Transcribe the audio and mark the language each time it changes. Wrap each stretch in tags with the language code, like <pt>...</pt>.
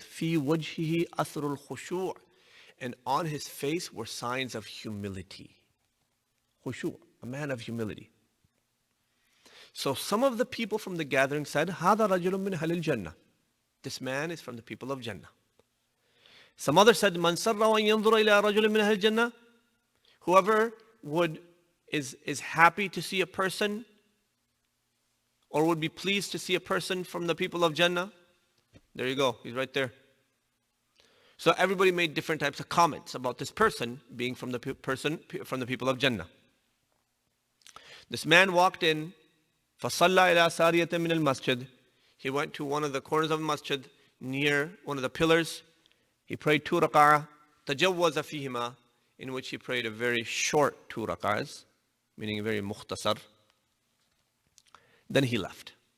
<ar>فِي وَجْهِهِ أَثْرُ الْخُشُوعِ.</ar> <en>And on his face were signs of humility. Khushu', a man of humility. So some of the people from the gathering said,</en> <ar>هَذَا رَجُلٌ مِّنْ أَهْلِ الْجَنَّةِ.</ar> <en>This man is from the people of Jannah. Some others said,</en> <ar>مَنْ سَرَّ وَأَنْ يَنْظُرَ إِلَىٰ رَجُلٍ مِّنْ أَهْلِ الْجَنَّةِ.</ar> <en>Whoever is happy to see a person, or would be pleased to see a person from the people of Jannah. There you go, he's right there. So everybody made different types of comments about this person being from the people of Jannah. This man walked in,</en> <ar>فَصَلَّى إِلَىٰ سَارِيَةٍ مِّنَ الْمَسْجِدِ.</ar> <en>He went to one of the corners of the masjid, near one of the pillars. He prayed 2 rak'ah,</en> <ar>تَجَوَّزَ فِيهِمَا,</ar> <en>in which he prayed a very short 2 rak'ahs, meaning very mukhtasar. Then he left.</en>